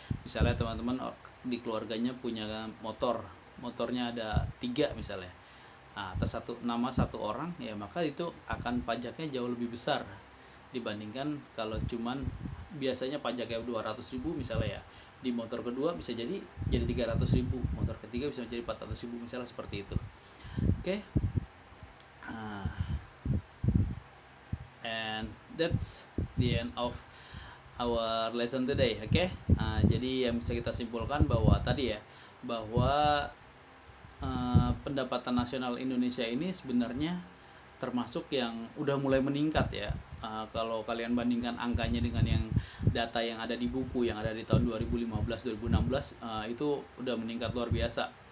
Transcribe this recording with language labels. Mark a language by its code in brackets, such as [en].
[id] Misalnya teman-teman di keluarganya punya motornya ada 3 misalnya, atas satu orang ya, maka itu akan pajaknya jauh lebih besar dibandingkan kalau cuman biasanya pajaknya 200.000 misalnya ya, di motor kedua bisa jadi 300.000, motor ketiga bisa jadi 400.000 misalnya, seperti itu. Oke. [en] And that's the end of our lesson today. [id] Oke. Jadi yang bisa kita simpulkan bahwa tadi ya, bahwa pendapatan nasional Indonesia ini sebenarnya termasuk yang udah mulai meningkat ya. Kalau kalian bandingkan angkanya dengan yang data yang ada di buku yang ada di tahun 2015-2016, itu udah meningkat luar biasa.